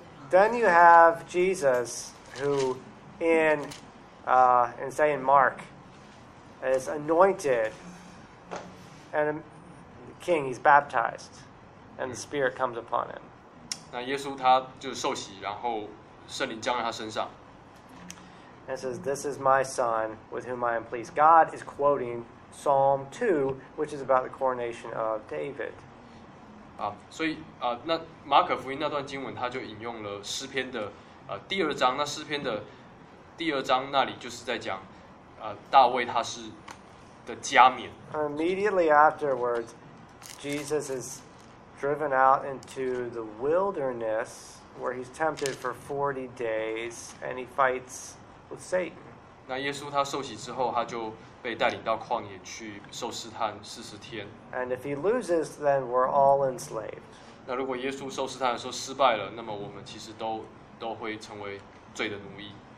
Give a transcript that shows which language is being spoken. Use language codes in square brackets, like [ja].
[en] Then you have Jesus, who in Mark is anointed and a king. He's baptized, and the Spirit comes upon him. [zh] 那耶稣他就受洗，然后圣灵降在他身上。 [en] And says, "This is my son, with whom I am pleased." God is quoting Psalm 2, which is about the coronation of David. [zh] 所以那马可福音那段经文，他就引用了诗篇的第二章。那诗篇的第二章那里就是在讲大卫他是的加冕。 [en] Immediately afterwards, Jesus is. Driven out into the wilderness, where he's tempted for 40 days, and he fights with Satan. [zh] 那耶稣他受洗之后，他就被带领到旷野去受试探40天。 [en] And if he loses, then we're all enslaved. [zh] 那如果耶稣受试探的时候失败了，那么我们其实都会成为罪的奴役。